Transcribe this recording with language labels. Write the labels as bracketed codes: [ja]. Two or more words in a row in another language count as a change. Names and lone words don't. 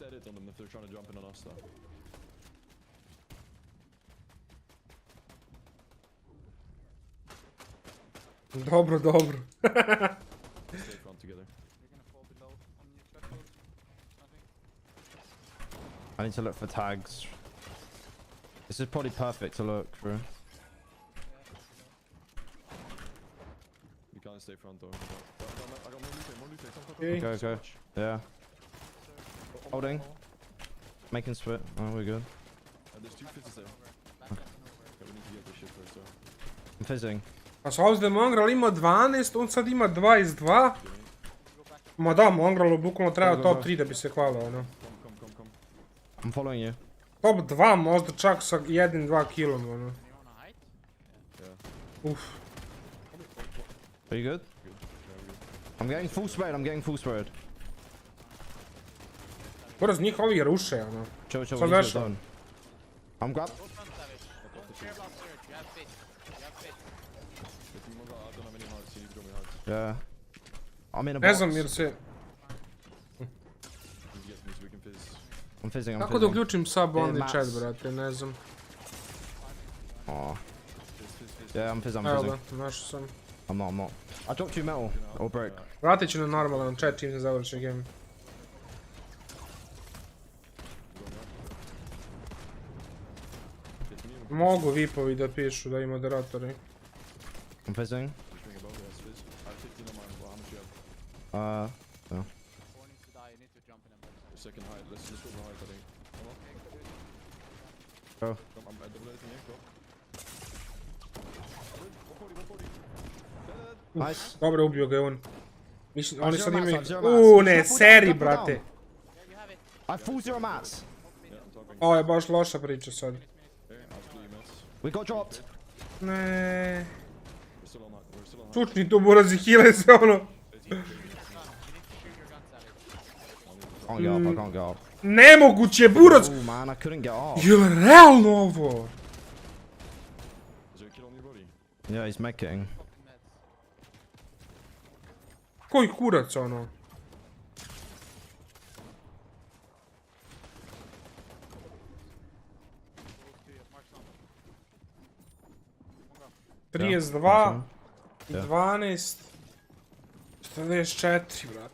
[hr] Dobro, dobro. [en] I need to look for tags. This is probably perfect to look through. You can't stay front though. Okay. Go. Yeah. Holding. Making split. Oh, we're good. There's 2 fizzes there. Okay, we need to get this shit first though. I'm fizzing. [hr] A s ovdje Mongral ima 12, on sad ima 22. Ma da, Mongralu bukvalno treba top 3 da bi se hvalio, ono. [en] I'm following you. [hr] Top 2 možda čak sa 1-2 kilom, ono. Uff. [en] Are you good? I'm getting full spread, [hr] Poraz njih ovi ruše, ono. [en] Chill, [hr] sad vešao. [en] I'm grab. Yeah. I'm in a box. [hr] Ne znam jer se... [en] I'm fizzing. [hr] Kako da uključim [en] sub only chat, [hr] brate, ne znam. [en] Aw. Yeah, I'm fizzing. [hr] Evo ga, našao sam. [en] I'm not. I dropped you metal. Or brick. [hr] Vratit ću na normalan chat čim se završi game. Mogu vipovi da pišu, da i moderatori. [en] I'm fizzing. Yeah. Go. Nice. [hr] Dobro, ubio ga je on. Mislim, oni sad imaju... ne, seri, brate. [en] I full zero mats. [hr] Ovo je baš loša priča sad. [en] We got dropped. [hr] Ne. Čučni tu burazi, heale se ono. [en] I can't get up. [hr] Nemoguće, burac! [en] Oh man, I couldn't get off. [hr] Jel realno ovo? [en] Yeah, he's making. [hr] Koji kurac ono? [en] Yeah. [hr] 32 i 12 44, brate.